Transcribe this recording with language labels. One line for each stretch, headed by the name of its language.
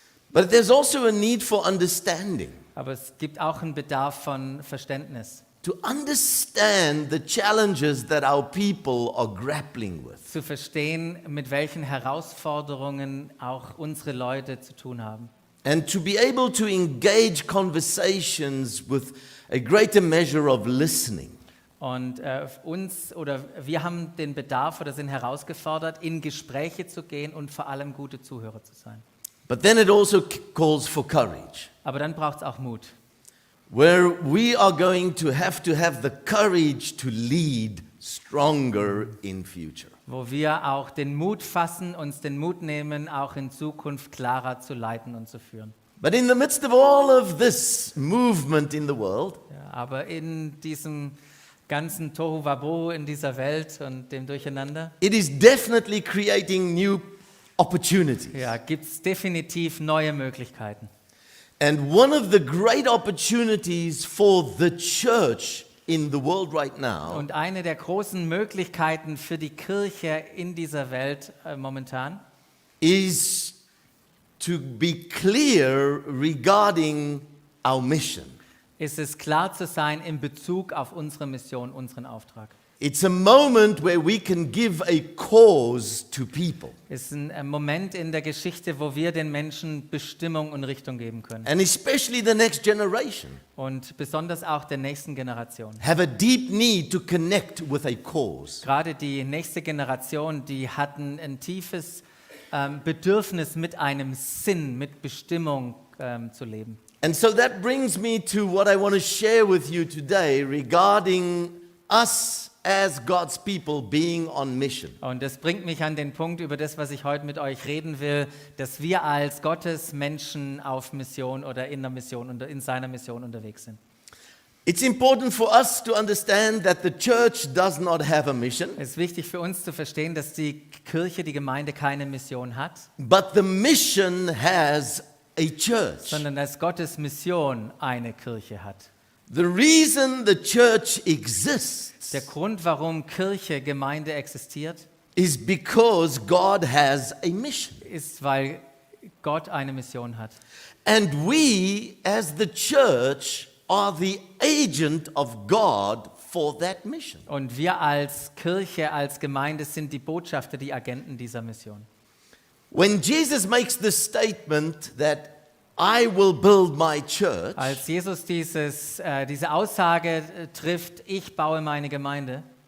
English: But there's also a need for understanding.
German: Aber es gibt auch einen Bedarf von Verständnis.
English: To understand the challenges that our people are grappling with.
German: Zu verstehen, mit welchen Herausforderungen auch unsere Leute zu tun haben.
English: And to be able to engage conversations with a greater measure of listening.
German: Und wir haben den Bedarf oder sind herausgefordert, in Gespräche zu gehen und vor allem gute Zuhörer zu sein.
English: But then it also calls for courage,
German: Aber dann braucht es auch Mut.
English: where we are going to have the courage to lead stronger in future.
German: Wo wir auch den Mut fassen, uns den Mut nehmen, auch in Zukunft klarer zu leiten und zu führen.
English: But in the midst of all of this movement in the world,
German: Ja, aber in diesem ganzen Tohuwabohu in dieser Welt und dem Durcheinander,
English: it is definitely creating new opportunities.
German: ja, gibt es definitiv neue Möglichkeiten.
English: And one of the great opportunities for the church in the world right now
German: Und eine der großen Möglichkeiten für die Kirche in dieser Welt momentan
English: is to be clear regarding our mission.
German: ist es, klar zu sein in Bezug auf unsere Mission, unseren Auftrag.
English: It's a moment where we can give a cause to people,
German: Es ist ein Moment in der Geschichte, wo wir den Menschen Bestimmung und Richtung geben können.
English: and especially the next generation
German: Und besonders auch der nächsten Generation.
English: have a deep need to connect with a cause.
German: Gerade die nächste Generation, die hatten ein tiefes Bedürfnis, mit einem Sinn, mit Bestimmung zu leben.
English: And so that brings me to what I want to share with you today regarding us as God's people being on mission.
German: Und das bringt mich an den Punkt, über das, was ich heute mit euch reden will, dass wir als Gottes Menschen auf Mission oder in der Mission und in seiner Mission unterwegs sind.
English: It's important for us to understand that the church does not have a mission,
German: Es ist wichtig für uns zu verstehen, dass die Kirche, die Gemeinde keine Mission hat,
English: but the mission has a church.
German: sondern dass Gottes Mission eine Kirche hat.
English: The reason the church exists
German: Der Grund, warum Kirche, Gemeinde existiert,
English: is because God has a mission.
German: ist, weil Gott eine Mission hat.
English: And we as the church are the agent of God for that mission.
German: Und wir als Kirche, als Gemeinde sind die Botschafter, die Agenten dieser Mission.
English: When Jesus makes the statement that I will build my church,
German: Als Jesus diese Aussage trifft, ich baue meine Gemeinde,